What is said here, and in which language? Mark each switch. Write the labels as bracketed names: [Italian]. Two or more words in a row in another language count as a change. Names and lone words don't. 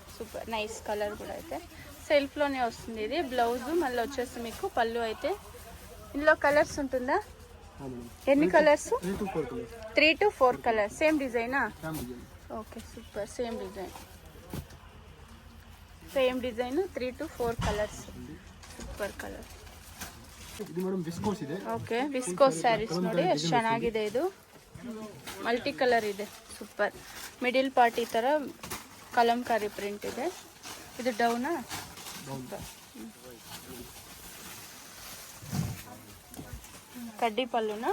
[English] super nice colour [Telugu] కూడా అయితే సెల్ఫ్ లోనే వస్తుంది. ఇది బ్లౌజ్, మళ్ళీ వచ్చేసి మీకు పళ్ళు అయితే. ఇందులో కలర్స్ ఉంటుందా? ఎన్ని కలర్స్? 3 to 4 కలర్స్. [English] same design? okay, super. same design 3 to 4 colours. super colour. [Kannada] ಇದು ಮೇಡಂ ವಿಸ್ಕೋಸ್ ಇದೆ. [English] okay, viscose sarees [Kannada] ನೋಡಿ ಎಷ್ಟು ಚೆನ್ನಾಗಿದೆ. ಇದು [English] multi colour [Kannada] ಇದೆ, [English] super. middle part [Kannada] ಈ ಥರ ಕಲಂಕಾರಿ ಪ್ರಿಂಟ್ ಇದೆ. ಇದು ಡೌನಾ? ಕಡ್ಡಿ ಪಲ್ಲುನಾ?